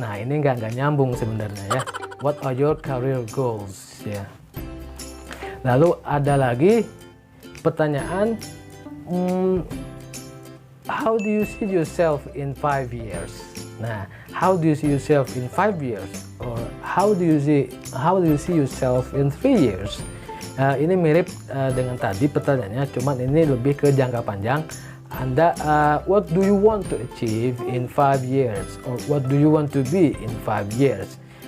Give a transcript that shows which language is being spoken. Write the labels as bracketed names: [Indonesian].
[Indonesian] Nah, ini nggak nyambung sebenarnya, ya. [English] What are your career goals, ya. [Indonesian] Lalu ada lagi pertanyaan, [English] how do you see yourself in 5 years? Nah, how do you see yourself in 5 years? Or how do you see yourself in 3 years? [Indonesian] Ini mirip dengan tadi pertanyaannya, cuman ini lebih ke jangka panjang. Anda, [English] what do you want to achieve in 5 years? Or what do you want to be in 5 years?